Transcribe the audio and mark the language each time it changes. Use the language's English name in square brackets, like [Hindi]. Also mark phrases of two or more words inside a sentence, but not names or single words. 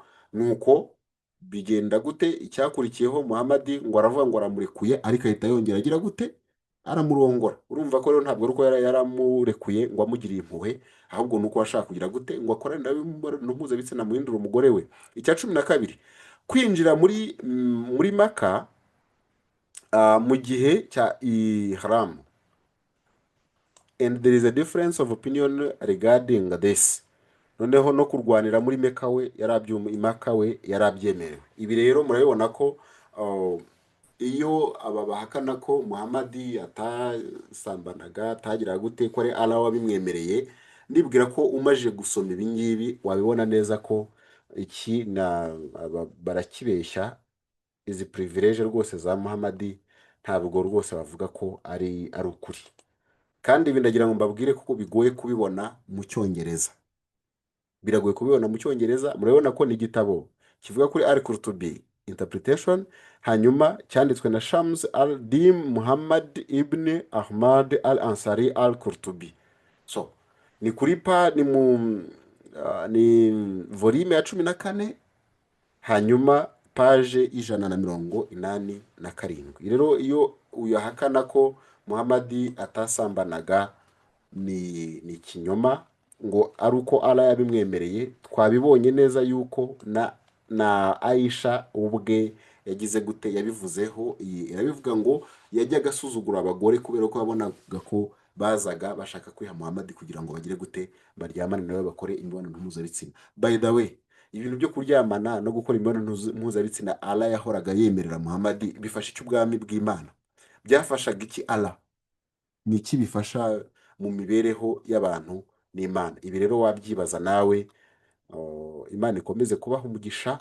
[Kinyarwanda] nuko bigenda gute, icyakurikiyeho Muhammad ngo aravuga ngo aramurekuye, ariko ahita yongera agira gute, aramurongora. urumva ko rero ntabwo ari uko yaramurekuye ngo amugiriye impuhwe, ahubwo nuko ashaka kugira gute, ngo akorane nawe mpuzabitsina muhindura umugore we. icya 12, kwinjira muri Maka mu gihe cya ihram. [English] and there is a difference of opinion regarding this. [Kinyarwanda] noneho no kurwanira muri Meka we yarabyemerewe. ibi rero murabibona ko iyo aba bahakana ko Muhammad atasambanaga, atagira gute, ko ari Allah wabimwemereye, ndibwira ko umaje gusoma ibi ngibi wabibona neza ko iki barakibeshya. izi privilege rwose za Muhammad ntabwo rwose bavuga ko ari ukuri. kandi ibi ndagira ngo mbabwire kuko bigoye kubibona mu Cyongereza. biragoye kubibona mu Cyongereza. murabona ko ni igitabo kivuga kuri Al-Qurtubi interpretation, hanyuma cyanditswe na Shams al-Din Muhammad ibn Ahmad al-Ansari al-Qurtubi. so ni kuri ni volume ya 14, hanyuma page 187. rero iyo uyahakana ko Muhammad atasambanaga ni ikinyoma, ngo ari uko Allah yabimwemereye. twabibonye neza yuko na Aisha ubwe yagize gute, yabivuzeho. irabivuga ngo yajyaga asuzugura abagore kubera ko yabonaga ko bazaga bashaka kwiha Muhammad kugira ngo bagire gute baryamane nawe bakore imibonano mpuzabitsina. [English] By the way, [Kinyarwanda] ibintu byo kuryamana no gukora imibonano mpuzabitsina Allah yahoraga yemerera Muhammad bifasha iki ubwami bw'Imana? Byafashaga iki Allah? Ni iki bifasha mu mibereho y'abantu n'Imana? Ibi rero wabyibaza nawe. Imana ikomeze kubaha umugisha.